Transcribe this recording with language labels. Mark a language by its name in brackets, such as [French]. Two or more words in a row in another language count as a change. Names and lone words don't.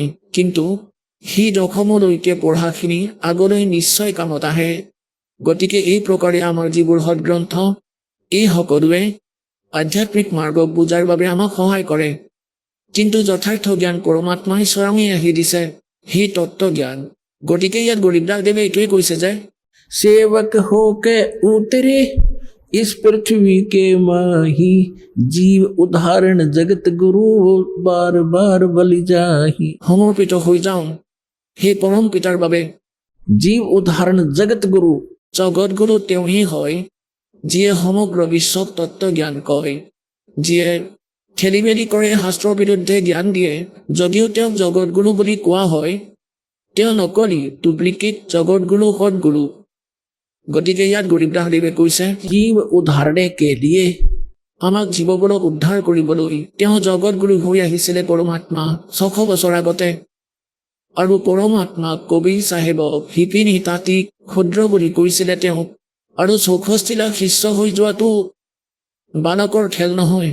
[Assamese] কিন্তু সেই দশমলৈকে পঢ়াখিনি আগলৈ নিশ্চয় কামত আহে। গতিকে এই প্ৰকাৰে আমাৰ যিবোৰ সদগ্ৰন্থ, এই সকলোৱে আধ্যাত্মিক মাৰ্গক বুজাৰ বাবে আমাক সহায় কৰে। কিন্তু যথাৰ্থ জ্ঞান পৰমাত্মাই স্বয়ঙেই আহি দিছে, সেই তত্ত্ব জ্ঞান। গতিকে ইয়াত গৰীবদাস দেৱে এইটোৱে কৈছে যে [Hindi] सेवक होके उतरे इस पृथ्वी के माही, जीव उदाहरण जगत गुरु बार बार बलि जाही। [Assamese] সমৰ্পিত হৈ যাওঁ সেই পৰম পিতাৰ বাবে। [Hindi] जीव उदाहरण जगत गुरु, [Assamese] জগত গুৰু তেওঁহি হয়, যিয়ে সমগ্ৰ বিশ্বক তত্ত্ব জ্ঞান কয়, যিয়ে খেলি মেলি কৰে, শাস্ত্ৰৰ বিৰুদ্ধে জ্ঞান দিয়ে। যদিও তেওঁক জগতগুৰু বুলি কোৱা হয়, তেওঁ নকলি ডুপ্লিকেট জগতগুৰু সদগুৰু। গতিকে ইয়াত গৰীবদাসদেৱে কৈছে, [Hindi] जीव उद्धारने के लिए [Assamese] আমাক জীৱবোৰক উদ্ধাৰ কৰিবলৈ তেওঁ জগতগুৰু হৈ আহিছিলে পৰমাত্মা 600 বছৰ আগতে। আৰু পৰমাত্মাক কবিৰ চাহেবক শিপিন হিতাতিক ক্ষুদ্ৰ বুলি কৈছিলে তেওঁক। আৰু 64 লাখ শিষ্য হৈ যোৱাটো বালকৰ খেল নহয়।